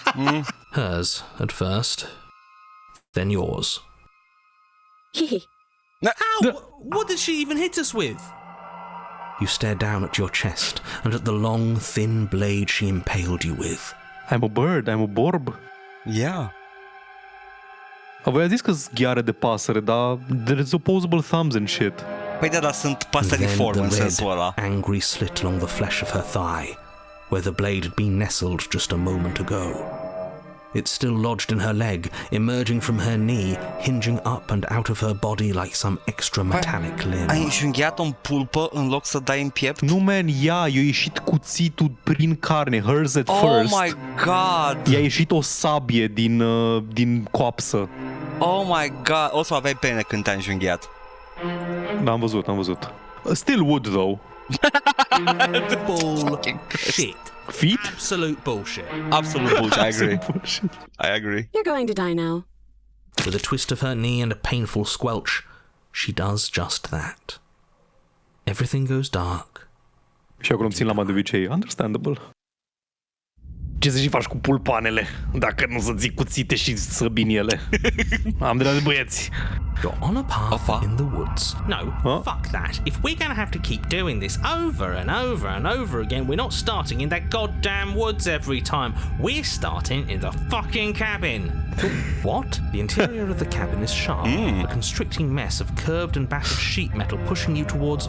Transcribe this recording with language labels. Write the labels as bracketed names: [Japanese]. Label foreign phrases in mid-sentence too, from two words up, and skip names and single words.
[English] Hers at first, then yours. Hee. Ow! What did she even hit us with? You stare down at your chest and at the long, thin blade she impaled you with. I'm a bird, I'm a borb. Yeah. [Romanian] Voi a zis că-s ghiare de pasăre, dar [English] there's opposable thumbs and shit. [Romanian] Păi da, sunt pasăriforme în sensul ăla. [English] Angry slit along the flesh of her thigh, where the blade had been nestled just a moment ago. It's still lodged in her leg, emerging from her knee, hinging up and out of her body like some extra metallic limb. [Romanian] Ai înjunghiat-o în pulpă în loc să dai în piept? Nu, man, i-a ieșit cuțitul prin carne, [English] hers at Oh first. my god! [Romanian] I-a ieșit o sabie din coapsă. [English] Oh my god! [Romanian] O să aveai pene când te-ai înjunghiat. Da, am văzut. [English] Still would, though. Bullshit. Feet? Absolute bullshit. Absolute bullshit, I agree. Bullshit. I agree. You're going to die now. With a twist of her knee and a painful squelch, she does just that. Everything goes dark. [Romanian] Și acolo îmi țin lama de obicei. [English] Understandable. [Romanian] Ce să și faci cu pulpanele dacă nu să ții cuțite și săbini ele? Am de la de băieți. [English] You're on a path in the woods. No, fuck that. If we're gonna have to keep doing this over and over and over again, we're not starting in that goddamn woods every time. We're starting in the fucking cabin. What? The interior of the cabin is sharp, a constricting mess of curved and battered sheet metal pushing you towards...